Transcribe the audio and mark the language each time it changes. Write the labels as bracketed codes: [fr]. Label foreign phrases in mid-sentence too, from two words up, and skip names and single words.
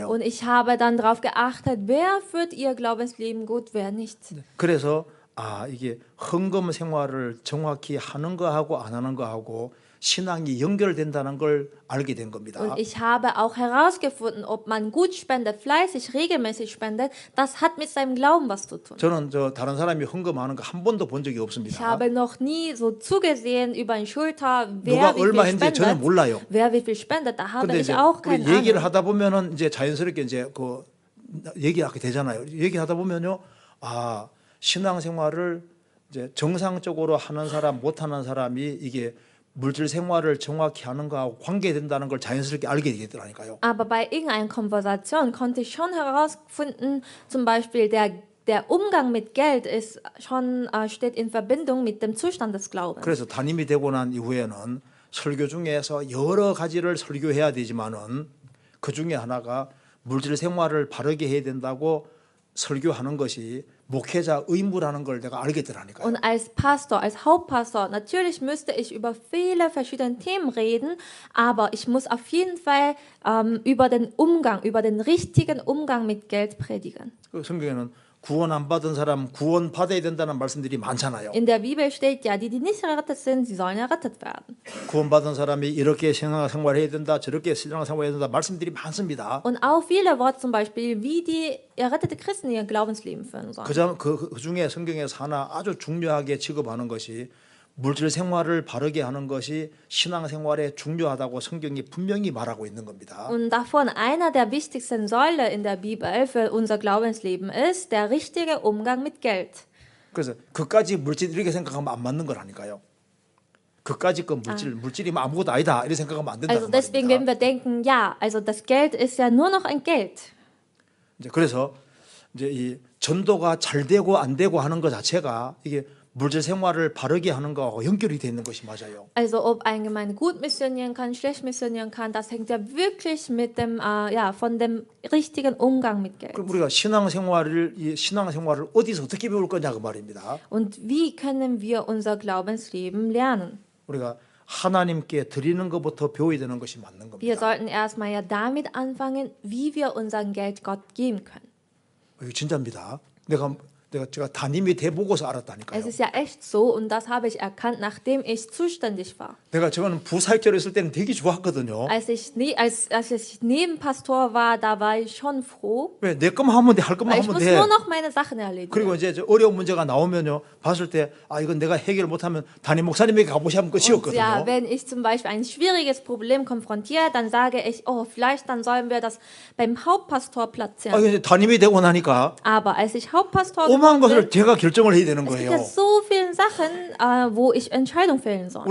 [de] Und ich habe dann darauf geachtet, wer führt ihr Glaubensleben gut, wer nicht. [ko] 그래서 이게 헌금 생활을 정확히 하는 거하고 안 하는 거하고 신앙이 연결된다는 걸 알게 된 겁니다. [de] Und ich habe auch herausgefunden, ob man gut spendet, fleißig, regelmäßig spendet, das hat mit seinem Glauben was zu tun. [ko] 저는 다른 사람이 헌금하는 거 한 번도 본 적이 [de] Ich [ko] 없습니다. [de] habe noch nie so zugesehen über die Schulter, [ko] 누가 [de] wer wie [ko] 얼마 [de] viel [ko] 했는지 전혀 [de] spendet. [ko] 몰라요. [de] Wer wie viel spendet, da habe [ko] 근데 [de] ich [ko] 이제 [de] auch [ko] 우리 [de] keine [ko] 얘기를 [de] Ahnung. [ko] 하다 보면은 이제 자연스럽게 이제 얘기하게 되잖아요. 얘기하다 보면요. 아, 신앙생활을 이제 정상적으로 하는 사람, 못하는 사람이 이게 물질 생활을 정확히 하는 거하고 관계된다는 걸 자연스럽게 알게 되더라니까요. [de] Aber bei irgendeiner Konversation konnte ich schon herausfinden, zum Beispiel der Umgang mit Geld ist schon, steht in Verbindung mit dem Zustand des Glaubens. [ko] 그래서 담임이 되고 난 이후에는 설교 중에서 여러 가지를 설교해야 되지만은 그 중에 하나가 물질 생활을 바르게 해야 된다고 설교하는 것이 목회자 의무라는 걸 내가 알게 되라니까요. [de] Und als Pastor, als Hauptpastor, natürlich müsste ich über viele verschiedene Themen reden, aber ich muss auf jeden Fall über den Umgang, über den richtigen Umgang mit Geld predigen. [ko] 그 성경에는 구원 안 받은 사람 구원 받아야 된다는 말씀들이 많잖아요. [de] In der Bibel steht ja, die nicht errettet sind, sie sollen errettet werden. [ko] 구원 받은 사람이 이렇게 신앙생활해야 된다, 저렇게 신앙생활해야 된다 말씀들이 많습니다. [de] Und auch viele Worte zum Beispiel, wie die errettete Christen ihr Glaubensleben führen sollen. [ko] 그 중에 성경에서 하나 아주 중요하게 취급하는 것이 물질 생활을 바르게 하는 것이 신앙생활에 중요하다고 성경이 분명히 말하고 있는 겁니다. [de] Und davon einer der wichtigsten Säulen in der Bibel für unser Glaubensleben ist der richtige Umgang mit Geld. [ko] 그래서 그까지 물질 이렇게 생각하면 안 맞는 거라니까요. 그까지 그 물질이면 아무것도 아니다 이렇게 생각하면 안 된다는 [de] Also deswegen, wenn [ko] 말입니다. [de] wir denken, ja, also das Geld ist ja nur noch ein Geld. [ko] 이제 그래서 이제 이 전도가 잘 되고 안 되고 하는 것 자체가 이게 물질 생활을 바르게 하는 거하고 연결이 되어 있는 것이 맞아요. [de] Also ob eine Gemeinde gut missionieren kann, schlecht missionieren kann, das hängt ja wirklich mit dem, von dem richtigen Umgang mit Geld. [ko] 그럼 우리가 이 신앙생활을 어디서 어떻게 배울 거냐 그 말입니다. [de] Und wie können wir unser Glaubensleben lernen? [ko] 우리가 하나님께 드리는 것부터 배워야 되는 것이 맞는 [de] Wir [ko] 겁니다. [de] sollten erstmal ja damit anfangen, wie wir unser Geld Gott geben können. [ko] 이거 진짜입니다. 제가 담임이 돼 보고서 알았다니까요. [de] Es ist ja echt so und das habe ich erkannt, nachdem ich zuständig war. [ko] 저는 부사역자로 있을 때는 되게 좋았거든요. [de] Als ich Nebenpastor war, da war ich schon froh, [ko] 왜 내 것만 하면 돼, 할 것만 [de] weil ich [ko] 하면 [de] muss [ko] 돼. [de] nur noch meine Sachen erledigen. [ko] 그리고 이제 저 어려운 문제가 나오면요, 봤을 때 이건 내가 해결 못하면 담임 목사님에게 가보시면 [de] Und [ko] 끝이었거든요. [de] ja, wenn ich zum Beispiel ein schwieriges Problem konfrontiere, dann sage ich, oh, vielleicht dann sollen wir das beim Hauptpastor platzieren. [ko] 이제 담임이 되고 나니까 [de] Aber als ich Hauptpastor [ko] 오만 [de] geworden [ko] 것을 [de] bin, [ko] 제가 결정을 해야 되는 [de] es gibt [ko] 거예요. [de] ja so viele Sachen, wo ich Entscheidungen fällen soll.